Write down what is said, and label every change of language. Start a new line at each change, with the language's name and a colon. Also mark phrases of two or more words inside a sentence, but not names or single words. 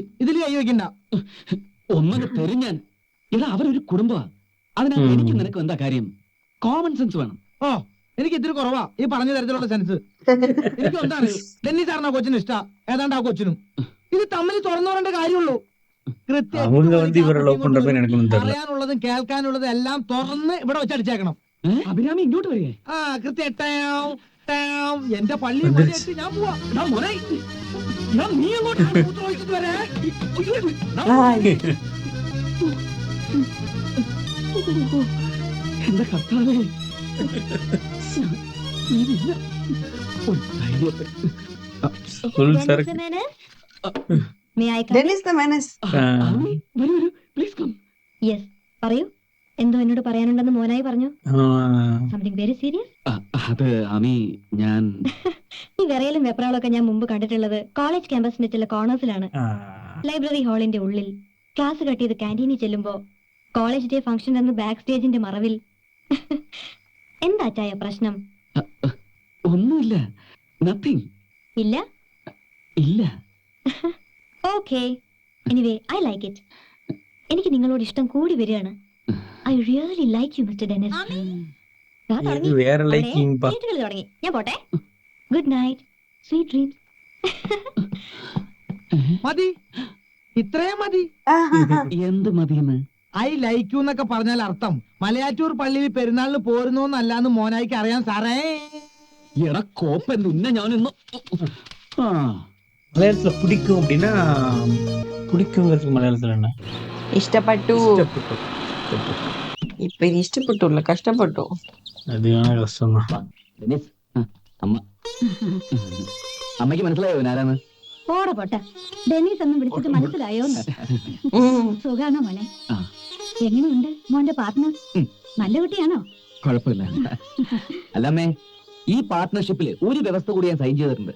Malayalam: ഇതിൽ കൈ വെക്കണ്ട. ഒന്നത് തെരിഞ്ഞാൻ. എടാ അവരൊരു കുടുംബമാ. അതിനാ എനിക്ക് നിനക്ക് എന്താ കാര്യം?
English: common sense
Malayalam: വേണം. ഓ, എനിക്ക് ഇത്തിരി കുറവാ ഈ പറഞ്ഞ തരത്തിലുള്ള സെൻസ്. എനിക്ക് എന്താ അറിയൂ, ഡെന്നി സാറിന് ആ കൊച്ചിന് ഇഷ്ടാ, ഏതാണ്ട് ആ കൊച്ചിനും. ഇത് തമ്മിൽ തുറന്നു പറയേണ്ട കാര്യമുള്ളൂ.
Tamil: அவங்க வந்து இவரை லவ் பண்ற மாதிரி எனக்கு ஒன்றும் தெரியல.
Malayalam: പറയാനുള്ളതും കേൾക്കാനുള്ളതും എല്ലാം തുറന്ന് ഇവിടെ വെച്ചടിച്ചേക്കണം. അഭിരാമി ഇങ്ങോട്ട് വരികയെ? ആ കൃത്യം ടാം, ടാം. എന്റെ പള്ളി എന്ത്? ഞാൻ പോവാ. എടാ മോനെ, എടാ നീ അങ്ങോട്ട് മൂത്രം ഒഴിച്ചിട്ട് വരെ. എന്റെ കർത്താവേ,
English: Full circle. டென்னிஸ் த மேனஸ். Please come.
Malayalam: യെസ്, പറയൂ. എന്തോ എന്നോട് പറയാനുണ്ടെന്ന് മോനായി പറഞ്ഞു.
English: Something very serious.
Malayalam: അത് അമി, ഞാൻ ഈ വിറയലും വെപ്രാളൊക്കെ ഞാൻ മുമ്പ് കണ്ടിട്ടുള്ളത് കോളേജ് ക്യാമ്പസിന്റെ ചില കോർണേഴ്സിലാണ്. ലൈബ്രറി ഹാളിന്റെ ഉള്ളിൽ,
English: class cut
Malayalam: ചെയ്ത് ക്യാൻറ്റീനിൽ ചെല്ലുമ്പോ,
English: college day function
Malayalam: എന്ന് ബാക്ക് സ്റ്റേജിന്റെ മറവിൽ. എന്താ ചായ പ്രശ്നം? ഒന്നുമില്ല. നത്തിങ്. ഇല്ല? ഇല്ല.
English: Okay, anyway I like it.
Malayalam: എനിക്ക് നിങ്ങളോട് ഇഷ്ടം കൂടി വരികയാണ്.
English: I really like you Mister Dennis.
Tamil: இது வேற லைக்கிங் பா.
Malayalam: തുടങ്ങി. ഞാൻ പോട്ടെ.
English: Good night, sweet dreams.
Malayalam: മതി, ഇത്രയും മതി. എന്ത് മതിയെന്ന്?
English: I like you
Malayalam: എന്നൊക്കെ പറഞ്ഞാൽ അർത്ഥം മലയാറ്റൂർ പള്ളിയിൽ പെരുന്നാളിന് പോരുന്നോന്നല്ലാന്ന് മോനായിക്ക് അറിയാൻ സാറേ. എടാ കോപ്പൻ ഉന്നെ ഞാനിന്ന്
Tamil: மலையாளத்துல பிடிக்கும் அப்படின்னா பிடிக்குங்கிறதுக்கு மலையாளத்துல என்ன?
Malayalam: ഇഷ്ടപ്പെട്ടു. ഇപ്പൊ ഇനി ഇഷ്ടപ്പെട്ടുല്ല, കഷ്ടപ്പെട്ടു.
Tamil: அது கஷ்டம் தான்.
Malayalam: ഡെന്നിസ്, അമ്മ. അമ്മയ്ക്ക് മനസ്സിലായോ ആരാന്ന്? പോടെ പോട്ടെ. ഡെന്നീസ് ഒന്നും വിളിച്ചിട്ട് മനസ്സിലായോന്ന്? സുഖാണോ മോനെ? ആ. എങ്ങനെയുണ്ട് മോന്റെ പാർട്ട്ണർ? നല്ല കുട്ടിയാണോ? കുഴപ്പമില്ല. അല്ലമ്മേ, ഈ പാർട്ട്ണർഷിപ്പില് ഒരു വ്യവസ്ഥ കൂടി ഞാൻ സൈൻ ചെയ്തിട്ടുണ്ട്.